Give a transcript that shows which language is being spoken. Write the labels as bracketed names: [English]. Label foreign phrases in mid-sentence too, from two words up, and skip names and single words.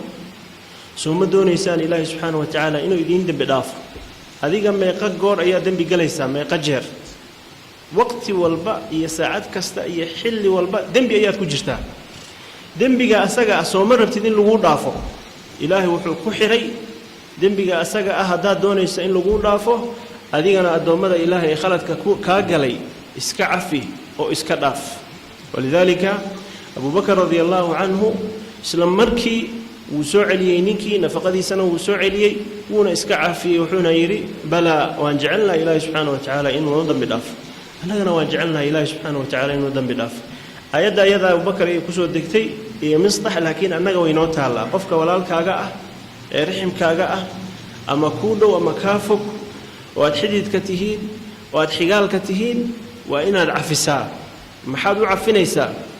[Somali] suma doonaysaan ilaahay [Arabic] سبحانه وتعالى [Somali] inuu idin dambi dhaafo adiga meeqa goor ayaa dambi galaysaa meeqa jeer waqti walba iyo saacad kasta iyo xilli walba dambi ayaa ku jirtaa dambiga asaga soo marabtid in lagu dhaafo ilaahay wuxuu ku xiray dambiga asaga hadaad doonayso in lagu dhaafo adigana adoomada ilaahay khaladka ka galay iska cafi oo iska dhaaf walidalika Abu Bakar [Arabic] رضي الله عنه [Somali] islam markii wuu soo celiyay ninkii nafaqadiisana wuu soo celiyay wuuna iska caafiyay wuxuuna yiri bala waan jecelna ilaahay [Arabic] سبحانه وتعالى [Somali] inuu dambi dhaafo anagana waan jecelna ilaahay [Arabic] سبحانه وتعالى [Somali] inuu dambi dhaafo ayada Abu Bakar ay ku soo degtay iyo Misdax laakiin anaga way noo taala qofka walaalkaaga ah ee raximkaaga ah ama ku dhow ama ka fog oo aad xididka tihiin oo aad xigaalka tihiin waa inaad cafisaa maxaad u cafinaysaa